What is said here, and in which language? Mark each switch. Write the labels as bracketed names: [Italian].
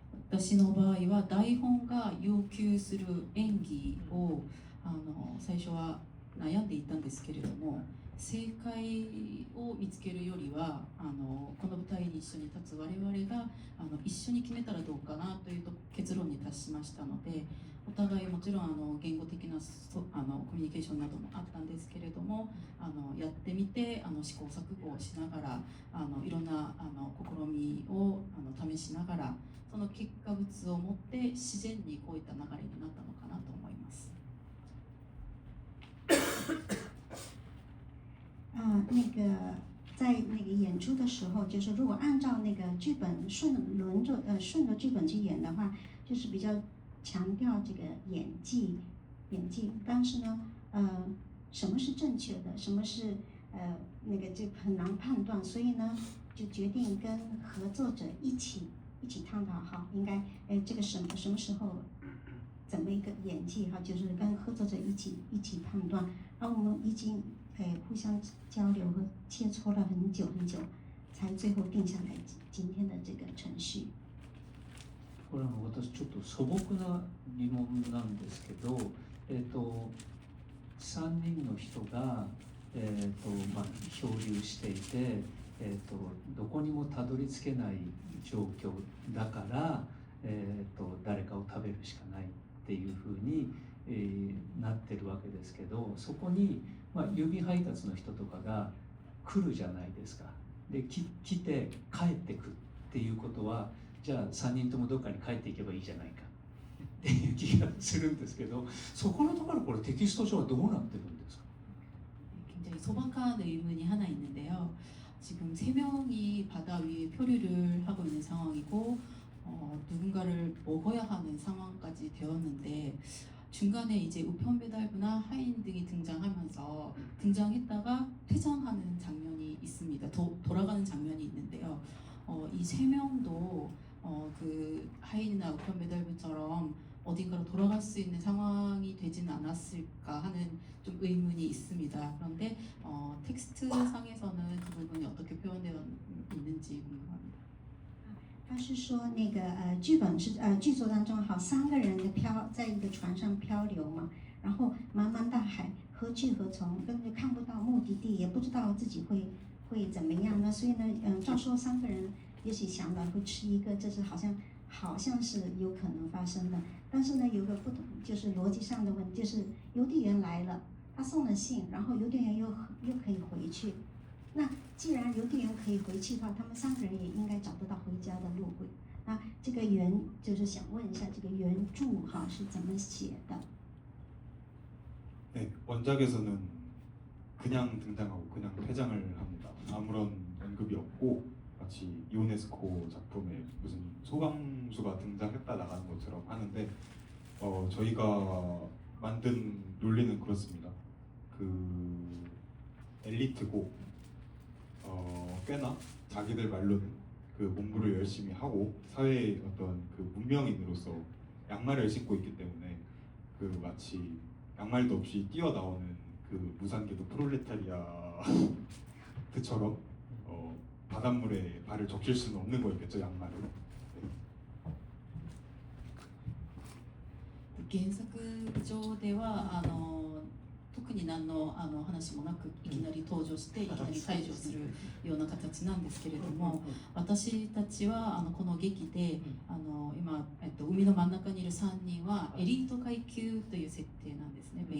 [Japanese] 私の場合は台本が要求する演技を最初は悩んでいたんですけれども、正解を見つけるよりはこの舞台に一緒に立つ我々が一緒に決めたらどうかなという結論に達しましたので、お互いもちろん言語的なコミュニケーションなどもあったんですけれども、やってみて試行錯誤をしながらいろんな試みを試しながら、その結果物を持って自然にこういった流れになったのかなと思います。 [Chinese] 那个在那个演出的时候，就是如果按照那个剧本顺着剧本去演的话，就是比较强调这个演技。但是呢，什么是正确的，什么是那个就很难判断，所以呢，就决定跟合作者一起探讨哈，应该这个什么时候怎么一个演技哈，就是跟合作者一起判断。然后我们已经互相交流和切磋了很久，才最後定下来今天的这个程序。 [Japanese] これ私ちょっと素朴な疑問なんですけど、3人の人が、漂流していて、どこにもたどり着けない状況だから、誰かを食べるしかないっていうふうに、なってるわけですけど、そこに、郵便配達の人とかが来るじゃないですか。で来て帰ってくっていうことは、じゃあ3人ともどっかに帰っていけばいいじゃないかっていう気がするんですけど、そこのところこれテキスト上はどうなってるんですか？ [Korean] 굉장히 소박한 의문이 하나 있는데요. 지금 3명이 바다 위에 표류를 하고 있는 상황이고 누군가를 먹어야 하는 상황까지 되었는데, 중간에 이제 우편 배달부나 하인 등이 등장했다가 퇴장하는 장면이 있습니다. 돌아가는 장면이 있는데요. 이 3명도 그 하인이나 우편 배달부처럼 어딘가로 돌아갈 수 있는 상황이 되지는 않았을까 하는 좀 의문이 있습니다. 그런데 텍스트 상에서는 그 부분이 어떻게 표현되어 있는지 궁금합니다. [Chinese] 他是说那个剧本是剧作当中好3个人的在一个船上漂流嘛，然后茫茫大海何去何从，根本就看不到目的地，也不知道自己会怎么样呢？所以呢，照说3个人也许想了会吃一个，这是好像是有可能发生的。但是呢，有个不同就是逻辑上的问题，就是邮递员来了，他送了信，然后邮递员又可以回去。那既然邮递员可以回去的话，他们3个人也应该找得到回家的路轨。那这个就是想问一下，这个原著哈是怎么写的？ [Korean] 네, 원작에서는 그냥 등장하고 그냥 퇴장을 합니다. 아무런 언급이 없고 마치 이오네스코 작품에 무슨 소방수가 등장했다 나가는 것처럼 하는데 저희가 만든 논리는 그렇습니다. 그 엘리트고 꽤나 자기들 말로는 그 공부를 열심히 하고 사회의 어떤 그 문명인으로서 양말을 신고 있기 때문에 그 마치 양말도 없이 뛰어나오는 그 무산계도 프롤레타리아트처럼 바닷물에 발을 적실 수는 없는 거였겠죠, 양말을. 네. [Japanese] 原作上では特に何の話もなくいきなり登場していきなり退場するような形なんですけれども、私たちはこの劇で今、海の真ん中にいる3人はエリート階級という設定なんですね。